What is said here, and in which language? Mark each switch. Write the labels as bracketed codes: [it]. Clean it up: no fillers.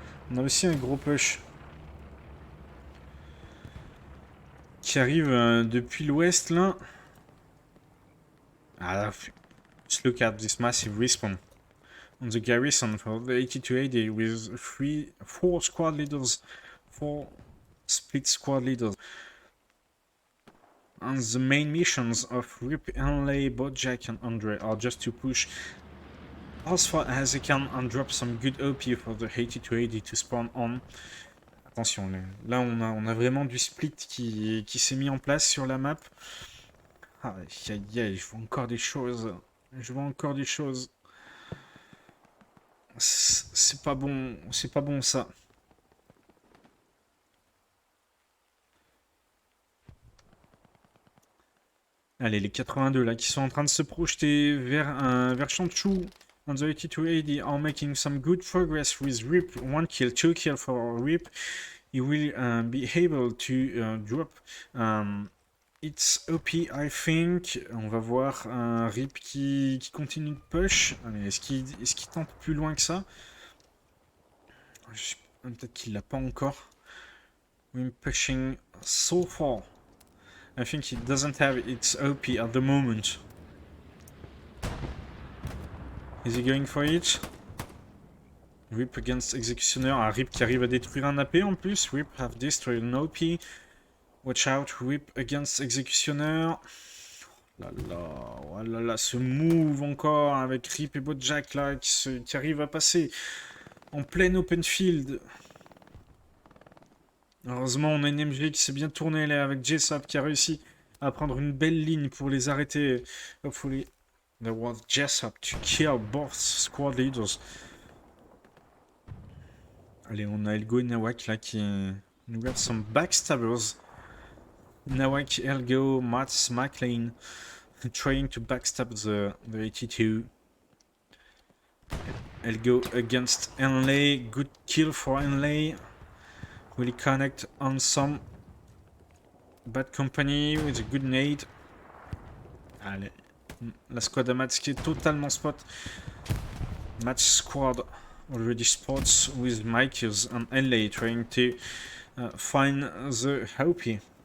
[fr] On a aussi un gros push qui arrive depuis l'ouest là. [en] Ah, just look at this massive respawn on the garrison for the 8280 with 4 squad leaders, 4 split squad leaders. And the main missions of Rip, Henley, Bojack and Andre are just to push as far as they can and drop some good OP for the 8280 to spawn on. [fr] Attention, là on a vraiment du split qui s'est mis en place sur la map. Aïe aïe aïe, je vois encore des choses. Je vois encore des choses. C'est pas bon ça. Allez, les 82 là qui sont en train de se projeter vers Chanchou. [en] And the 8280 are making some good progress with Rip. 1 kill, 2 kill for Rip. He will be able to drop its OP, I think. [fr] On va voir un Rip qui continue de push. Est-ce qu'il tente plus loin que ça? Peut-être qu'il l'a pas encore. [en] We're pushing so far. I think it doesn't have its OP at the moment. Is he going for it? Rip against Executioner. [fr] Ah, Rip qui arrive à détruire un AP en plus. [en] Rip have destroyed an OP. Watch out, Rip against Executioner. [fr] Oh là là, ce move encore avec Rip et Bojack là qui arrive à passer en plein open field. Heureusement, on a une MG qui s'est bien tournée là avec Jessup qui a réussi à prendre une belle ligne pour les arrêter. [en] Hopefully, there was Jessup to kill both squad leaders. [fr] Allez, on a Elgo et Nawak là qui nous [en] got some backstabbers. Nawak, Elgo, Mats, McLean trying to backstab the 82. Elgo against Henley. Good kill for Henley. Will he connect on some bad company with a good nade? [fr] Allez, la squad à Mats qui est totalement spot. [en] Match squad already spots with Michaels and Henley trying to find the Hopi.